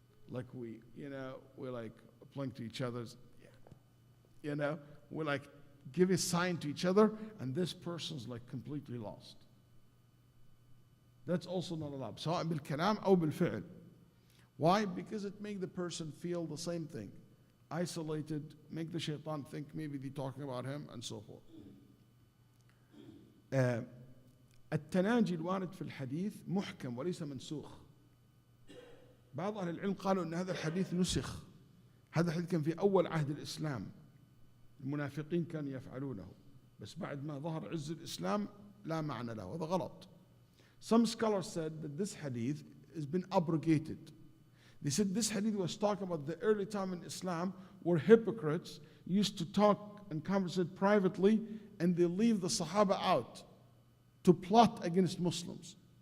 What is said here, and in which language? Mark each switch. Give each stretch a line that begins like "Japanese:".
English: Like we like playing to each other's, we like give a sign to each other, and this person's like completely lost. That's also not allowed. سواء بالكلام أو بالفعل. Why? Because it makes the person feel the same thing. Isolated, make the shaitan think maybe they're talking about him, and so forth.
Arabic: التناجي الوارد في الحديث محكم وليس منسوخ. بعض أهل العلم قالوا أن هذا الحديث نسخ. هذا الحديث كان في أول عهد الإسلام. المنافقين كانوا يفعلونه. بس بعد ما ظهر عز الإسلام لا معنى له. هذا غلط.
English: Some scholars said that this hadith has been abrogated. They said this hadith was talking about the early time in Islam where hypocrites used to talk and conversate privately, and they leave the Sahaba out to plot against Muslims.